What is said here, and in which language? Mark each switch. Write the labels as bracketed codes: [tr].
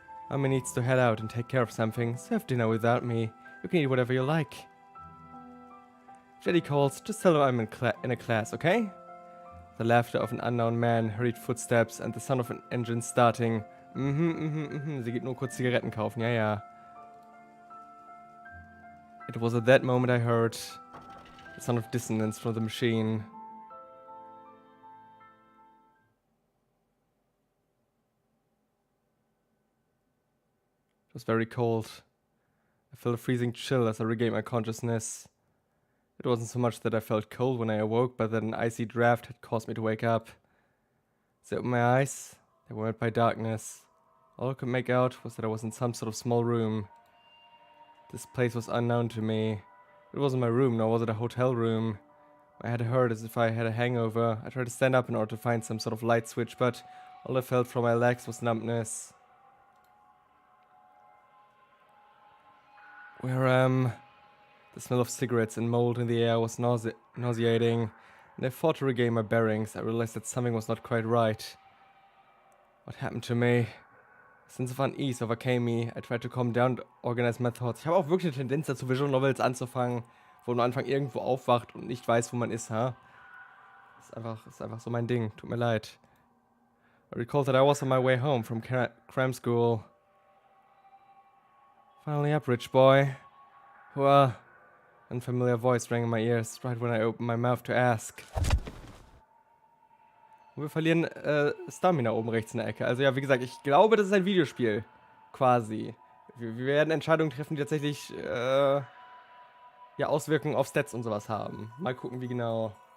[en] Mommy needs to head out and take care of something, so have dinner without me. You can eat whatever you like. If Daddy calls, just tell her I'm in a class, okay? The laughter of an unknown man, hurried footsteps and the sound of an engine starting. [de] Sie geht nur kurz Zigaretten kaufen, ja, ja. [en] It was at that moment I heard the sound of dissonance from the machine. It was very cold. I felt a freezing chill as I regained my consciousness. It wasn't so much that I felt cold when I awoke, but that an icy draft had caused me to wake up. As I opened my eyes, they were met by darkness. All I could make out was that I was in some sort of small room. This place was unknown to me. It wasn't my room, nor was it a hotel room. My head hurt as if I had a hangover. I tried to stand up in order to find some sort of light switch, but all I felt from my legs was numbness. The smell of cigarettes and mold in the air was nauseating, and I fought to regain my bearings. I realized that something was not quite right. What happened to me? A sense of unease overcame me. I tried to calm down and organize my thoughts. [de] Ich habe auch wirklich eine Tendenz dazu, Visual Novels anzufangen, wo man am Anfang irgendwo aufwacht und nicht weiß, wo man ist, ha? Ist einfach so mein Ding. Tut mir leid. [en] I recalled that I was on my way home from cram school. Finally up, rich boy. An unfamiliar voice rang in my ears right when I opened my mouth to ask. [de] Und wir verlieren Stamina oben rechts in der Ecke. Also ja, wie gesagt, ich glaube, das ist ein Videospiel. Quasi. Wir werden Entscheidungen treffen, die tatsächlich ja, Auswirkungen auf Stats und sowas haben. Mal gucken, wie genau.